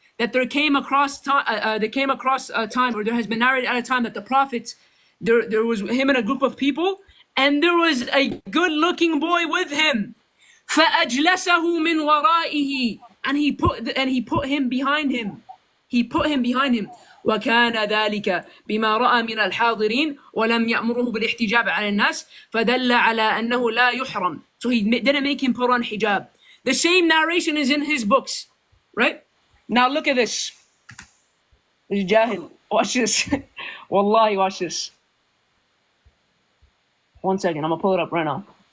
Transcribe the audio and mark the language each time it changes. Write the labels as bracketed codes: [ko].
[en] That there came across a time, or there has been narrated at a time that the Prophet, there was him and a group of people, and there was a good-looking boy with him. [ar] فَأَجْلَسَهُ مِنْ وَرَائِهِ. [en] And he put him behind him. He put him behind him. [ar] وكان ذلك بما رأى من الحاضرين ولم يأمره بالاحتجاب على الناس فدل على أنه لا يحرم. [en] So he didn't make him put on hijab. The same narration is in his books, right? Now look at this. Jahil, watch this. Wallahi, watch this. 1 second, I'm gonna pull it up right now.